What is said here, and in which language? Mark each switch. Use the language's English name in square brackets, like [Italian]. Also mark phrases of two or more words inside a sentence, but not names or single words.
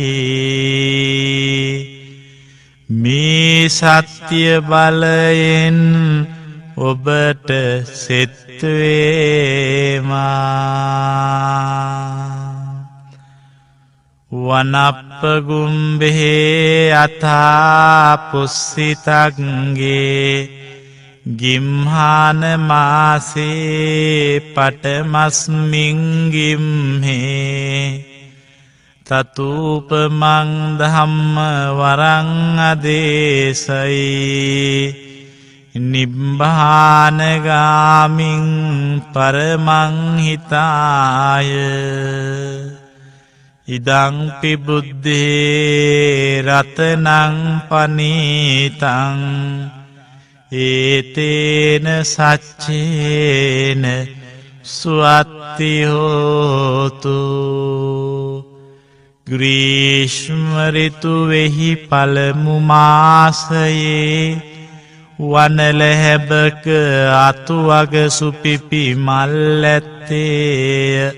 [Sinhala] මේ සත්‍ය බලයෙන් ඔබට සෙත් වේවා. [Pali] වනප්පගුම්බේ අතා පුස්සිතක්ගේ ගිම්හාන මාසේ පටමස්මින් ගිම්හේ තතුපමං ධම්ම වරං අදේශයි නිබ්බානගාමින් පරමං හිතාය. ඉදංපි බුද්ධේ රතනං පනීතං ඒතේන සච්චේන සුවත්තියෝතු. [Sinhala] ග්‍රීෂ්ම ඍතුවෙහි පළමු මාසයේ වනලැහැබක අතුවග සුපිපි මල් ඇත්තේය.